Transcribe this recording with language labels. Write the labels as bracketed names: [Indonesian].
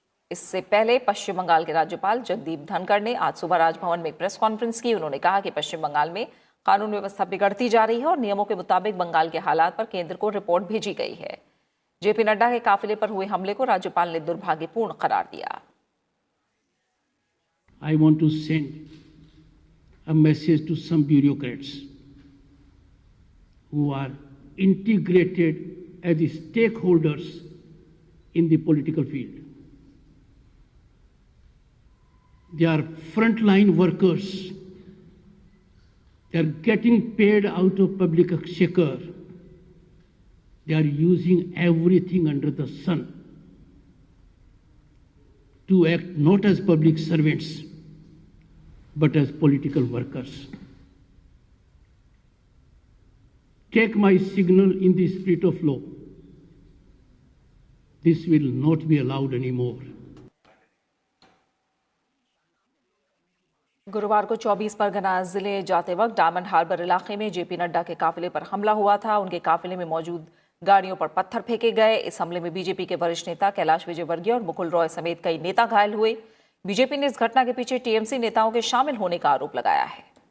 [Hindi] इससे पहले पश्चिम बंगाल के राज्यपाल जगदीप धनखड़ ने आज सुबह राजभवन में एक प्रेस कॉन्फ्रेंस की। उन्होंने कहा कि पश्चिम बंगाल में कानून व्यवस्था बिगड़ती जा रही है और नियमों के मुताबिक बंगाल के हालात पर केंद्र को रिपोर्ट भेजी गई है। जेपी नड्डा के काफिले पर हुए हमले को राज्यपाल ने दुर्भाग्यपूर्ण करार दिया। [English] I want to send a message to some bureaucrats who are integrated as the stakeholders in the political field. They are frontline workers. They are getting paid out of public exchequer. They are using everything under the sun to act not as public servants, but as political workers. Take my signal in the spirit of law. This will not be allowed anymore. [Hindi] गुरुवार को 24 परगना जिले जाते वक्त diamond harbour इलाके में JP Nadda के काफिले पर हमला हुआ था। उनके काफिले में मौजूद गाड़ियों पर पत्थर फेंके गए। इस हमले में बीजेपी के वरिष्ठ नेता कैलाश विजयवर्गीय और मुकुल रॉय समेत कई नेता घायल हुए। बीजेपी ने इस घटना के पीछे टीएमसी नेताओं के शामिल होने का आरोप लगाया है।